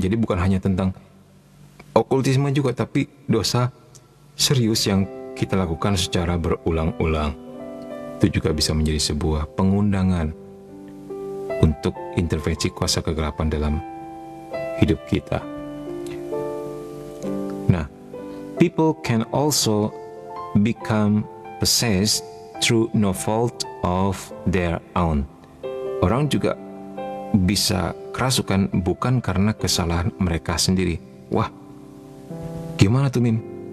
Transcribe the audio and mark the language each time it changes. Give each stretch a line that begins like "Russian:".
Indonesian: Jadi bukan hanya tentang okultisme juga, tapi dosa serius yang kita lakukan secara berulang-ulang. Itu juga bisa menjadi sebuah pengundangan untuk intervensi kuasa kegelapan dalam hidup kita.
English: Nah, people can also become possessed through no fault of their own.
Indonesian: Orang juga bisa kerasukan bukan karena kesalahan mereka sendiri. Wah, gimana tuh Mim?